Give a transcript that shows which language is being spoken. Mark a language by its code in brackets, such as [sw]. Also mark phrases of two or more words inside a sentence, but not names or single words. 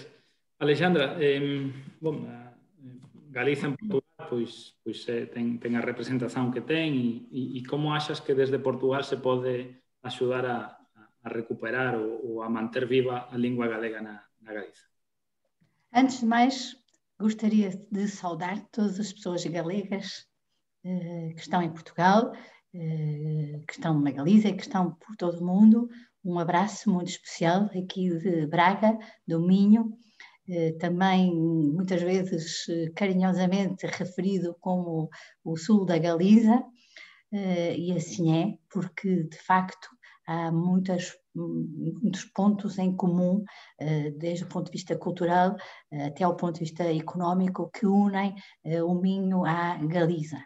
[gl] Alexandra, Galiza en Portugal pois ten a representación que ten e como achas que desde Portugal se pode axudar a recuperar ou a manter viva a lingua galega na Galiza? [pt] Antes de mais, gostaria de saudar todas as pessoas galegas que estão em Portugal, que estão na Galiza e que estão por todo o mundo. Um abraço muito especial aqui de Braga, do Minho, também muitas vezes carinhosamente referido como o sul da Galiza, e assim é, porque de facto há muitos pontos em comum, desde o ponto de vista cultural até o ponto de vista económico, que unem o Minho à Galiza.